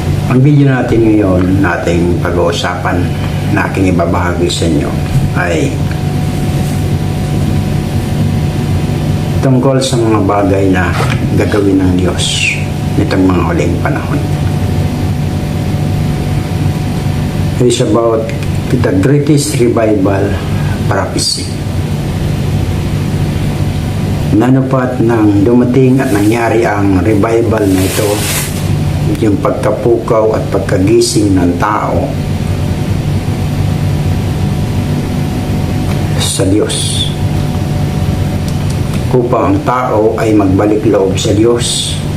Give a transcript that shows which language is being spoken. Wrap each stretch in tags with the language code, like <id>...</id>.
<tl>Ang video natin ngayon, nating pag-uusapan na aking ibabahagi sa inyo ay tungkol sa mga bagay na gagawin ng Diyos nitong mga huling panahon.</tl> <en>It is about the greatest revival prophecy.</en> <tl>Nanupat nang dumating at nangyari ang revival na ito, yung pagkapukaw at pagkagising ng tao sa Diyos, upang ang tao ay magbalik loob sa Diyos.</tl>